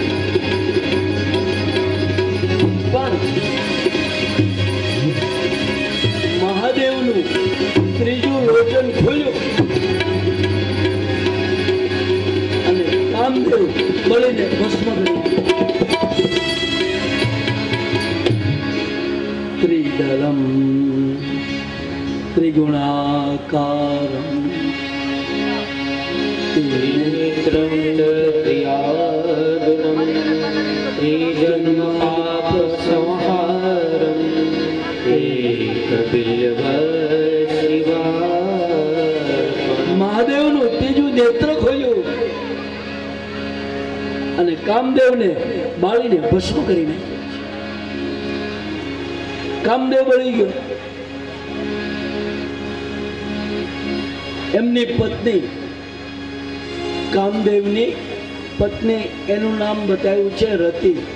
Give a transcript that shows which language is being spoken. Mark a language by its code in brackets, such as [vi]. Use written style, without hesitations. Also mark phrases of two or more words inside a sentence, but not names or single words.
[gu] પણ મહાદેવનું ત્રીજું લોચન ખોલ્યું અને કામદેવ બળીને ભસ્મ કર્યું. [sa] ત્રિદલમ ત્રિગુણાકારમ नेत्रं दयादुनं त्रिजन्मपापसंहारं एकबिल्वशिवार्पणम्. [gu] મહાદેવનું ત્રીજું નેત્ર ખોલ્યું અને કામદેવને બાળીને ભસ્મ કરી નાખ્યો. કામદેવ બળી ગયો. એમની પત્ની, કામદેવની પત્ની, એનું નામ બતાવ્યું છે રતિ.